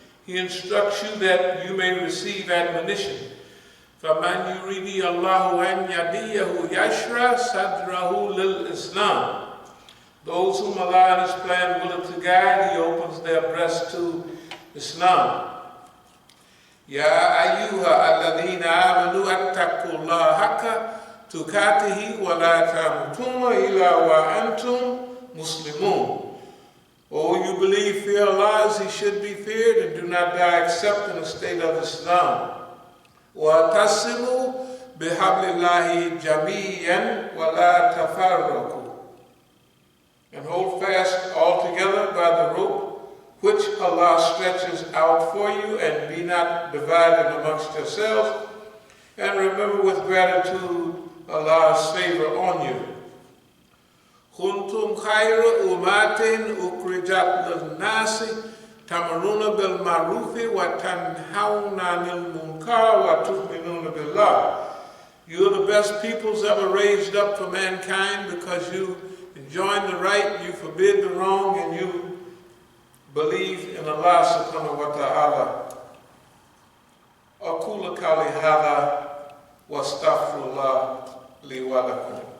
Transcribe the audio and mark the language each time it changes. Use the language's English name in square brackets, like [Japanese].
[English] He instructs you that you may receive admonition. [Arabic] فَمَنْ يُرِيدِ اللَّهُ أَنْ يَهْدِيَهُ يَشْرَحْ صَدْرَهُ لِلْإِسْلَامِ. [English] Those whom Allah and His plan will to guide, He opens their breast to Islam. [Arabic] يَا أَيُّهَا الَّذِينَ آمَنُوا اتَّقُوا اللَّهَ حَقَّ تُقَاتِهِ وَلَا تَمُوتُنَّ إِلَّا وَأَنْتُمْ Muslimun. [English] O you believe, fear Allah as He should be feared, and do not die except in a state of Islam. [Arabic] وَاتَّصِمُوا بِحَبْلِ اللَّهِ جَمِيعًا وَلَا تَفَرَّقُوا. [English] And hold fast altogether by the rope which Allah stretches out for you, and be not divided amongst yourselves. And remember with gratitude Allah's favor on you. [Arabic] كنتم خير أمة أخرجت للناس تأمرون بالمعروف وتنهون عن المنكر وتؤمنون بالله. [English] You are the best peoples ever raised up for mankind, because you enjoin the right, you forbid the wrong, and you believe in Allah subhanahu wa ta'ala. [Arabic] أقول قولي هذا واستغفر الله لي ولكم.